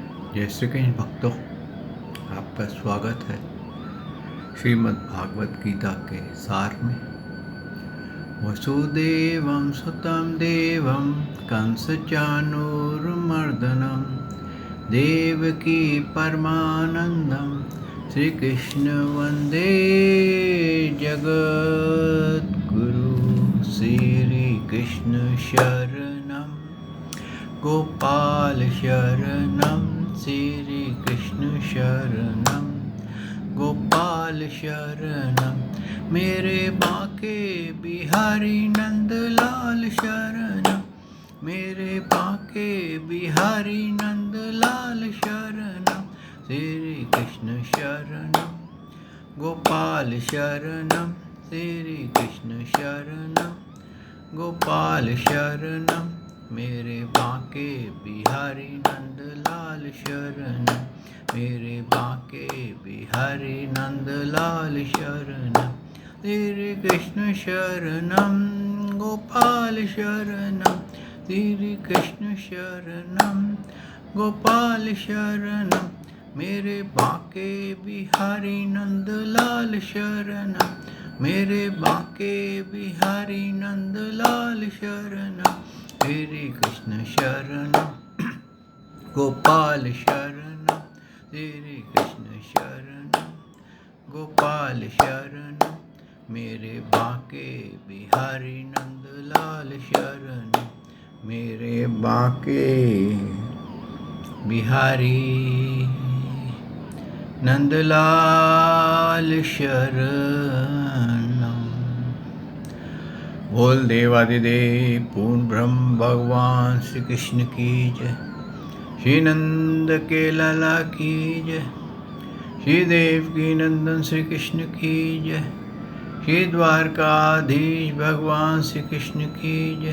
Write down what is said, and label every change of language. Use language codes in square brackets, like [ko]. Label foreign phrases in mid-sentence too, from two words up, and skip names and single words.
[hi] जय श्री कृष्ण भक्तों, आपका स्वागत है श्रीमद् भागवत गीता के सार में। [sa] वसुदेवं सुतं देवं कंसचानूरमर्दनं देवकी परमानंदं श्री कृष्ण वंदे जगद्गुरु। [hi] श्री कृष्ण शरणं गोपाल शरणं श्री कृष्ण शरणं गोपाल शरणं मेरे बाके बिहारी नंदलाल शरणं मेरे बाके बिहारी नंदलाल शरणं श्री कृष्ण शरणं गोपाल शरणं श्री कृष्ण शरणं गोपाल शरणं मेरे बाके बिहारी नंदलाल शरणं मेरे बाके बिहारी नंदलाल शरणं श्री कृष्ण शरणं गोपाल शरणं श्री कृष्ण शरणं गोपाल शरणं मेरे बाके बिहारी नंदलाल शरणं मेरे बाके बिहारी नंदलाल शरणं श्री कृष्ण शरणं गोपाल शरणं श्री कृष्ण शरणं गोपाल शरणं मेरे बाके बिहारी नंदलाल शरणं मेरे बाके बिहारी नंदलाल शरणं। बोल देवादिदेव पूर्ण ब्रह्म भगवान श्री कृष्ण की जय। श्री नंद के लाला की जय। श्री देव की नंदन श्री कृष्ण की जय। श्री द्वारकाधीश भगवान श्री कृष्ण की जय।